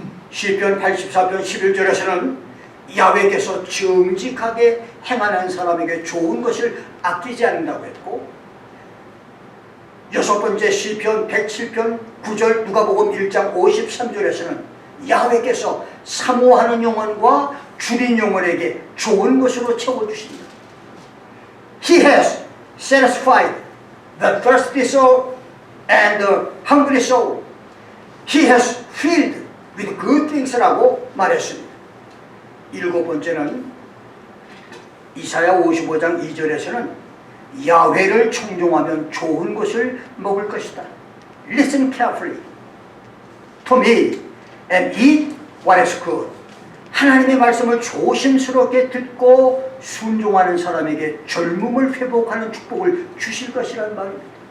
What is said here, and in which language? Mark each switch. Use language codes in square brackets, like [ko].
[ko] 시편 84편 11절에서는 야훼께서 정직하게 행하는 사람에게 좋은 것을 아끼지 않는다고 했고, 여섯 번째 시편 107편 9절 누가복음 1장 53절에서는 야훼께서 사모하는 영혼과 줄인 영혼에게 좋은 것으로 채워주십니다. [en] He has satisfied the thirsty soul and the hungry soul. He has filled with good things [ko] 라고 말했습니다. 일곱 번째는 이사야 55장 2절에서는 야훼를 청종하면 좋은 것을 먹을 것이다. [en] Listen carefully to me and eat what is good. [ko] 하나님의 말씀을 조심스럽게 듣고 순종하는 사람에게 젊음을 회복하는 축복을 주실 것이라는 말입니다.